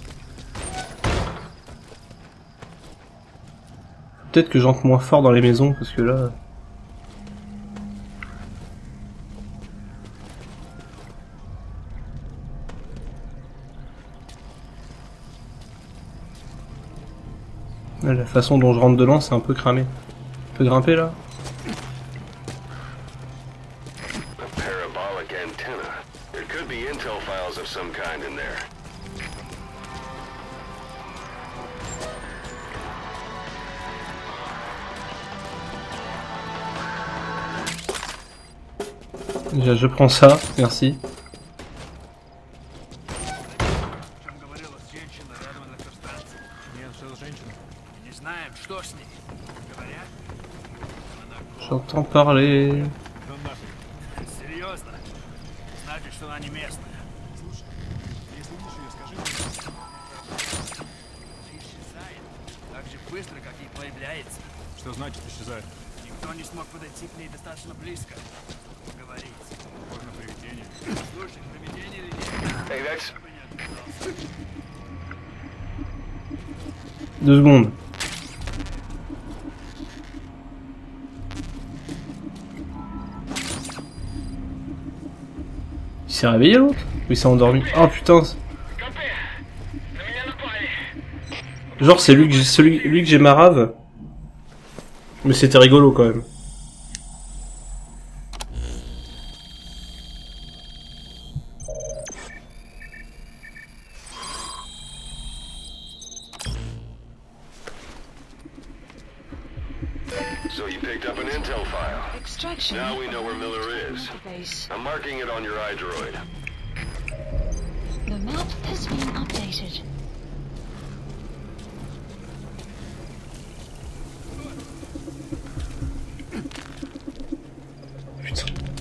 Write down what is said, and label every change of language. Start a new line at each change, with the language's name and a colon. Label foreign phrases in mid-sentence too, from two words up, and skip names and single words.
French: Peut-être que j'entre moins fort dans les maisons, parce que là... La façon dont je rentre dedans, c'est un peu cramé. On peut grimper là?
English: A parabolic antenna. There could be intel files of some kind in there.
French: Déjà, je prends ça, merci. J'entends parler.
Russian: Что значит исчезает? Никто не смог подойти к ней достаточно близко. Поговорить. Можно привидение. Слушай, привидение или нет?
English: Hey, that's...
French: 2 secondes. Il s'est réveillé l'autre? Ou il s'est endormi? Oh putain! Genre c'est lui que j'ai marave. Mais c'était rigolo quand même.
English: So you picked up an intel file. Extraction. Now we know where Miller is. Base. I'm marking it on your iDroid. The map has been updated.
French: Putain.